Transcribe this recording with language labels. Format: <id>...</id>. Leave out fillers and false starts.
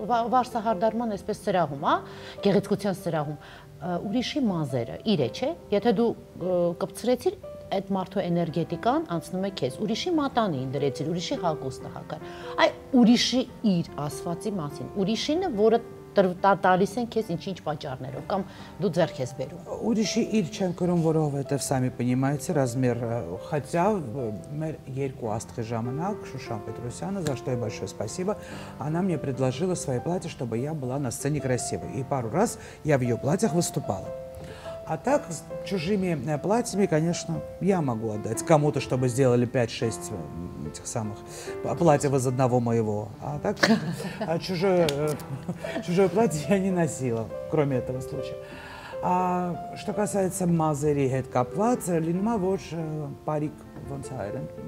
<hy>վարսահարդարման այսպես սրահում, հա, գեղեցկության սրահում, ուրիշի մազերը, իր է, չէ։ Եթե դու կպցրեցիր այդ մարդու էներգետիկան անցնում է քեզ, ուրիշի մատանին դրեցիր, ուրիշի հագուստը հակար։ Այ ուրիշի իր ասվածի մասին, ուրիշինը, որը տալիս են քեզ ինչ-ինչ պատճառներով կամ դու ձեռք ես բերում։ Ուրիշի իր չեմ կրում, որովհետև</hy> <ru>сами понимаете размер, хотя</ru> <hy>մեր երկու աստղի ժամանակ Շուշան Պետրոսյանը,</hy> <ru>за что ей большое спасибо, она мне предложила свои платья, чтобы я была на сцене красивой. И пару раз я в ее платьях выступала. А так, с чужими платьями, конечно, я могу отдать кому-то, чтобы сделали 5-6 этих самых платьев из одного моего. А так, чужое платье я не носила, кроме этого случая. А что касается</ru> <hy>мазերի հետ կապված, լինում է որ բարիկ ոնց հայերեն</hy>